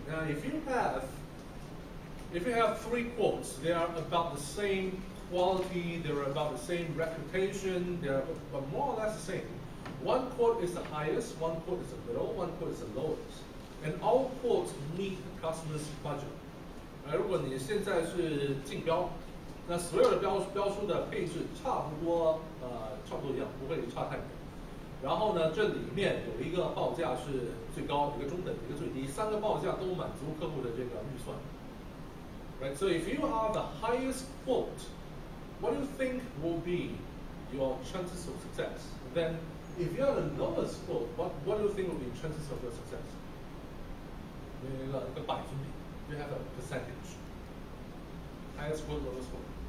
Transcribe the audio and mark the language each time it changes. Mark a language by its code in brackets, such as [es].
[en] Now, if you have 3 quotes, they are about the same quality, they're about the same reputation, they're but more or less the same. One quote is the highest, one quote is the middle, one quote is the lowest. And all quotes meet the customer's budget. [zh] 如果你现在是竞标，那所有的标书的配置差不多一样，不会差太多。然后呢，这里面有一个报价是最高，一个中等，一个最低，三个报价都满足客户的这个预算。 [en] Right. So if you are the highest quote, what do you think will be your chances of success? Then, if you are the lowest quote, what do you think will be chances of your success? [zh] 一个百分比。 [en] You have a percentage. Highest quote, lowest quote.